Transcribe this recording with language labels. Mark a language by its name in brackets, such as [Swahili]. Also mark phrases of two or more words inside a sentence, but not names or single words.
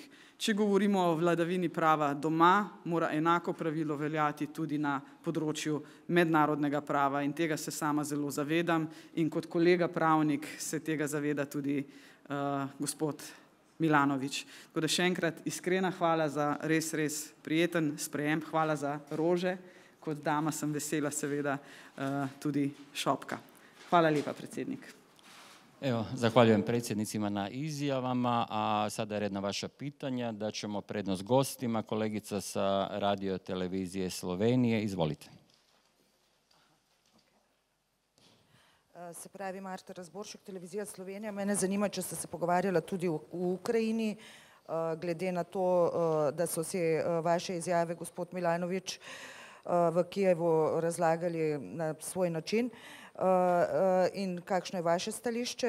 [Slovenian] Če govorimo o vladavini prava doma, mora enako pravilo veljati tudi na področju mednarodnega prava in tega se sama zelo zavedam in kot kolega pravnik se tega zaveda tudi gospod Milanović. Tako da še enkrat iskrena hvala za res prijeten sprejem, hvala za rože. Kot dama sem vesela seveda tudi šopka. Hvala lepa, predsednik. [Croatian] Evo, zahvaljujem predsjednicima na izjavama, a sada je red na vaša pitanja. Da ćemo prednost gostima. Kolegica sa Radio televizije Slovenije, izvolite. [Slovenian] Se pravi, Marta Razboršek, Televizija Slovenija. Mene zanima, če ste se pogovarjala tudi v Ukrajini, glede na to, da so si vaše izjave, gospod Milanović, v Kijevu razlagali na svoj način in kakšno je vaše stališče.